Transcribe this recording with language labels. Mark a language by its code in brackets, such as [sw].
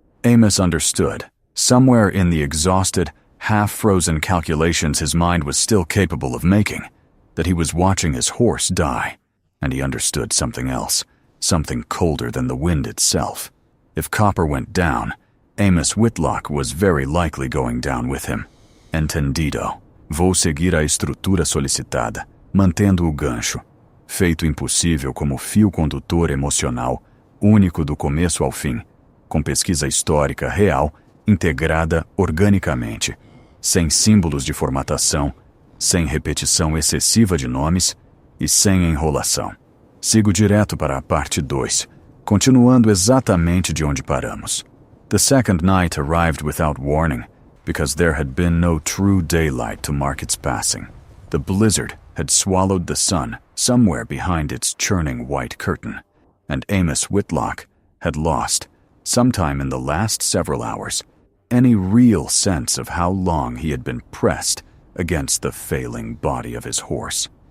[en] Amos understood, somewhere in the exhausted, half-frozen calculations his mind was still capable of making, that he was watching his horse die, and he understood something else, something colder than the wind itself. If Copper went down, Amos Whitlock was very likely going down with him. [pt] Entendido. Vou seguir a estrutura solicitada, mantendo o gancho, feito impossível como fio condutor emocional, único do começo ao fim, com pesquisa histórica real, integrada organicamente, sem símbolos de formatação, sem repetição excessiva de nomes e sem enrolação. Sigo direto para a parte 2, continuando exatamente de onde paramos. [en] The second night arrived without warning, because there had been no true daylight to mark its passing. The blizzard had swallowed the sun somewhere behind its churning white curtain, and Amos Whitlock had lost, sometime in the last several hours, any real sense of how long he had been pressed against the failing body of his horse.